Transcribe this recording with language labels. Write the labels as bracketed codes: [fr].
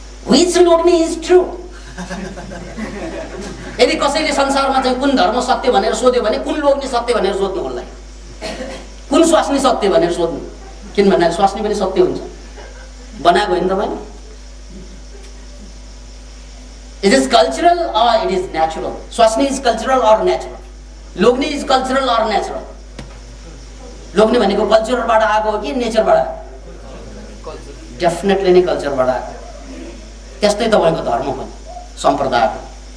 [en] Which लोग्ने is true? [ne] यदि कसैले संसारमा चाहिँ कुन धर्म सत्य भनेर सोध्यो भने कुन लोग्ने सत्य भनेर सोध्नु होला, कुन स्वास्नी सत्य भनेर सोध्नु। किन भन्नाले स्वास्नी पनि सत्य हुन्छ, बनाएको होइन तपाईँ। [en] It is cultural or it is natural? स्वास्नी is cultural or natural? लोग्ने is cultural or natural? [ne] लोग्ने भनेको कल्चरबाट आएको हो कि नेचरबाट आएको? डेफिनेटली नै कल्चरबाट आएको। त्यस्तै तपाईँको धर्म पनि, सम्प्रदाय पनि।